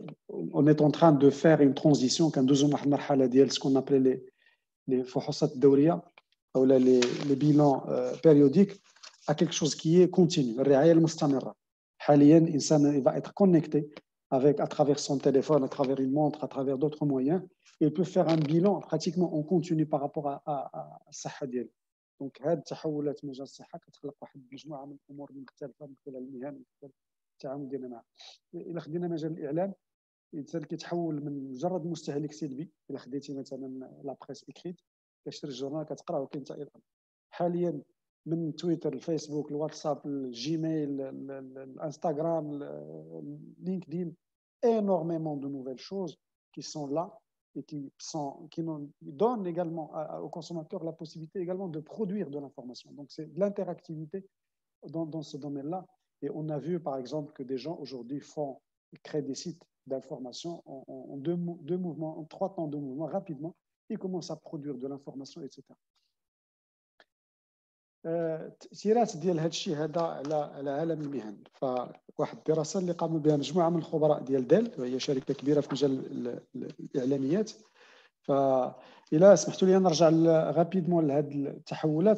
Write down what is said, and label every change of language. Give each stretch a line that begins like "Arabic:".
French: On est en train de faire une transition
Arabic: كندوزو واحد المرحلة ديال
French: ce qu'on appelait les
Arabic: فحوصات الدورية أو
French: les bilans périodiques à quelque chose qui est continu,
Arabic: الرعاية المستمرة. حاليا الإنسان
French: va être connecté avec, à travers son téléphone, à travers une montre, à travers d'autres moyens. Il peut faire un bilan pratiquement en continu par rapport à
Arabic: الصحة ديالو. دونك هاد التحولات في مجال الصحة كتخلق واحد المجموعة من الأمور المختلفة من خلال المهن ومن التعامل ديالنا معها. إلا خدينا مجال الإعلام, الانسان كيتحول من مجرد مستهلك سلبي. الا خديتي مثلا لا بريس اكريت كتشري الجورنال كتقرا وكاين حتى حاليا من تويتر, الفيسبوك, الواتساب, الجيميل, الانستغرام, لينكدين,
French: énormément de nouvelles choses qui sont là et qui nous donnent également aux consommateurs la possibilité également de produire de l'information. Donc c'est de l'interactivité dans ce domaine-là. Et on a vu par exemple que des gens aujourd'hui créent des sites d'information en deux mouvements, en 3 temps de mouvement rapidement. Ils commencent à produire de l'information, etc.
Arabic: تأثيرات ديال هذا الشيء هذا على عالم المهن. فواحد الدراسة اللي قاموا بها مجموعة من الخبراء ديال ديل, وهي شركة كبيرة في مجال الإعلاميات. فإلا سمحتوا لي نرجع غابيدمون لهذه التحولات.